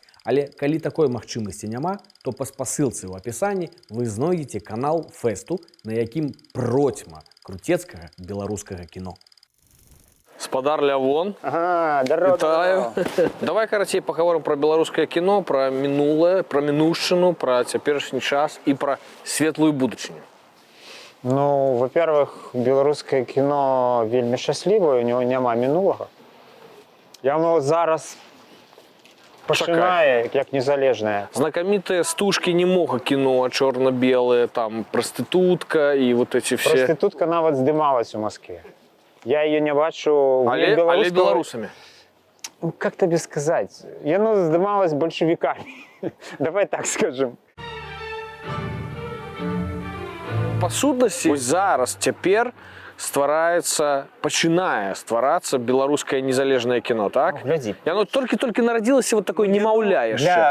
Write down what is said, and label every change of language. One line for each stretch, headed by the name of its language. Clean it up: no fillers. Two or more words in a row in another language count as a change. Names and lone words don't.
Belarusian: Але калі такой магчымасці няма, то па спасылцы ў апісанні вы знойдзеце канал фэсту, на якім процьма круцецкага беларускага кіно. Спадар Лявон.
Russian: Ага, здорово.
Belarusian: Вітаю. Давай, карацей, паговорым пра беларускае кіно, пра мінулае, пра мінуўшчыну, пра цяперашні час і пра светлую будучыню. Ну,
Russian: во-первых,
Belarusian: беларускае кіно вельмі шчаслівае,
Russian: у него
Belarusian: няма мінулага. Яно зараз пачынае як незалежнае. Знакамітыя стужкі немога кіно, чорна-белыя, там прастытутка і
Russian: вот эти все.
Belarusian: Проститутка нават здымалась у Москве. Я ее не бачу. Але беларусамі. Ну,
Russian: как тебе сказать?
Belarusian: Яно здымалась большевиками.
Russian: Давай так скажем.
Belarusian: Па сутнасці, зараз цяпер пачынае стварацца беларускае незалежнае кіно, так? Глядзі. Яно толькі нарадзілася
Russian: вот такое
Belarusian: немаўля яшчэ.